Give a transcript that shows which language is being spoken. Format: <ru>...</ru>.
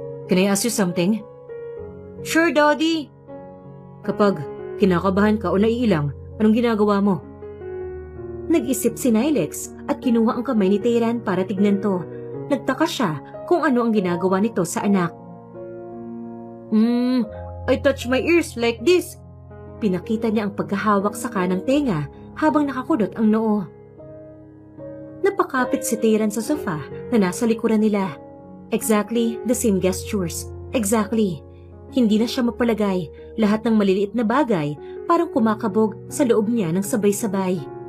<en>Can I ask you something? Sure, Daddy.</en> <tl>Kapag kinakabahan ka o naiilang, anong ginagawa mo? Nag-isip si Nilex at kinuha ang kamay ni Teyran para tignan to. Nagtaka siya kung ano ang ginagawa nito sa anak.</tl> <en>I touch my ears like this.</en> <tl>Pinakita niya ang pagkahawak sa kanang tenga habang nakakulot ang noo. Napakapit si Teyran sa sofa na nasa likuran nila.</tl> <en>Exactly the same gestures. Exactly.</en> <tl>Hindi na siya mapalagay. Lahat ng maliliit na bagay parang kumakabog sa loob niya ng sabay-sabay.</tl>